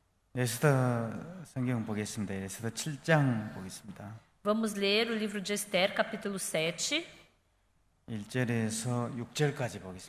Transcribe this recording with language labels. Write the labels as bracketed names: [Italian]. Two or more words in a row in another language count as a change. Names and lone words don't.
[Korean] 에스더 성경 보겠습니다. 에스더 7장 보겠습니다. [Portuguese] Vamos ler o livro de Esther, capítulo 7, [Korean] 1절에서 6절까지 보겠습니다.